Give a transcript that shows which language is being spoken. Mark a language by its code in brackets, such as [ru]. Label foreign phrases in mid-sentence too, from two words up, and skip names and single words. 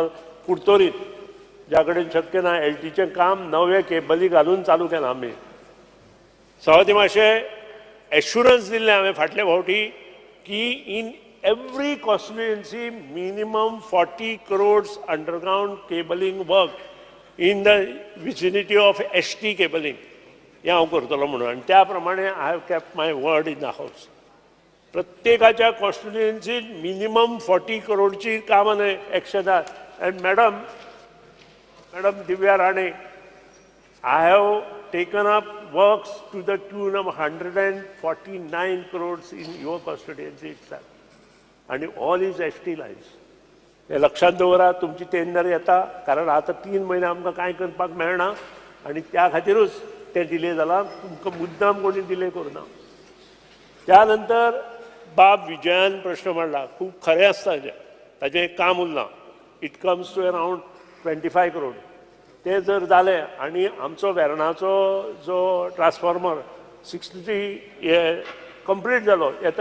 [kok] कुडतोरीत ज्या कडेन शक्य ना LTचें काम नवे केबली घालून चालू केलां आमी सवाती मातशें एश्युरन्स दिल्लें हांवें फाटले फावटी की [en] in every constituency minimum 40 crores underground cabling work in the vicinity of ST cabling [kok] हें हांव करतलो म्हणून आनी त्या प्रमाणे [en] I have kept my word in the house [kok] प्रत्येकाच्या कॉन्स्टिट्युएन्सीत [en] minimum 40 crores [kok] कामां न्हय एक्शनां [en] and madam [kok] दिव्या राणे [en] I have taken up works to the tune of 149 crores in your constituency itself and all is ST lines [kok] हे लक्षात दवरा तुमची टेंडर येता कारण आता 3 महिने आमकां कांय करपाक मेळना आनी त्या खातीरूच ते डिले जाला तुमकां मुद्दाम कोणी डिले करुना त्या नंतर बाब विजयान प्रश्न मांडला खूब खरें आसता ताजें एक काम उरलां [en] it comes to around 25 crores [kok] ते जर जालें आनी आमचो वेर्णाचो जो ट्रान्सफॉर्मर 63 हे कंप्लीट जालो येता